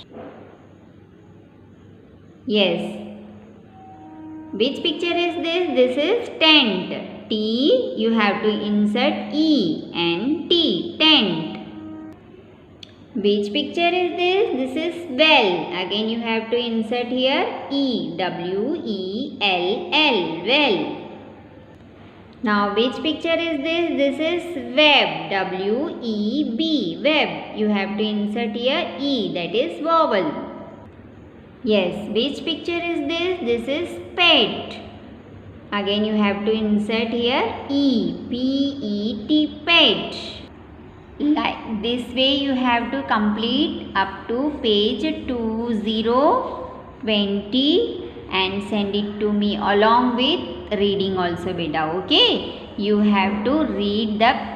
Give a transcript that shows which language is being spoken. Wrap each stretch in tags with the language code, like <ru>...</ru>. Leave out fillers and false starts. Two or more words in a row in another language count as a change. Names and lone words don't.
<en>Yes. Which picture is this? This is tent. T. You have to insert E. N-T. Tent. Which picture is this? This is well. Again you have to insert here E. W-E-L-L. Well. Now which picture is this? This is web. W-E-B. Web. You have to insert here E. That is vowel. Yes. Which picture is this? This is pet. Again you have to insert here E. P-E-T. Pet. Like this way you have to complete up to page 2020 and send it to me along with reading also beta. Okay, you have to read the</en>